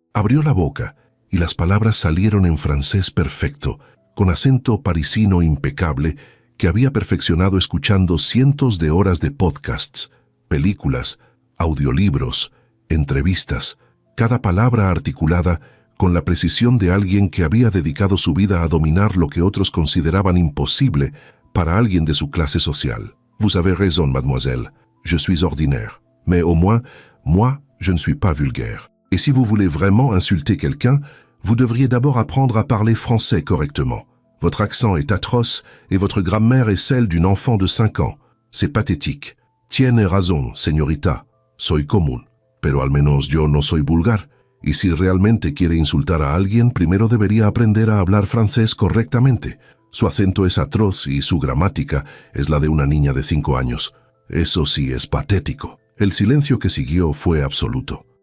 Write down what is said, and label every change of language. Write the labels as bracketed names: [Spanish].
[Spanish] Abrió la boca, y las palabras salieron en francés perfecto, con acento parisino impecable, que había perfeccionado escuchando cientos de horas de podcasts, películas, audiolibros, entrevistas, cada palabra articulada con la precisión de alguien que había dedicado su vida a dominar lo que otros consideraban imposible para alguien de su clase social. [French] Vous avez raison, mademoiselle. Je suis ordinaire. Mais au moins, moi, je ne suis pas vulgaire. Et si vous voulez vraiment insulter quelqu'un, vous devriez d'abord apprendre à parler français correctement. Votre accent est atroce et votre grammaire est celle d'une enfant de 5 ans. C'est pathétique. [Spanish] Tiene razón, señorita. Soy común. Pero al menos yo no soy vulgar. Y si realmente quiere insultar a alguien, primero debería aprender a hablar francés correctamente. Su acento es atroz y su gramática es la de una niña de 5 años. Eso sí es patético. El silencio que siguió fue absoluto.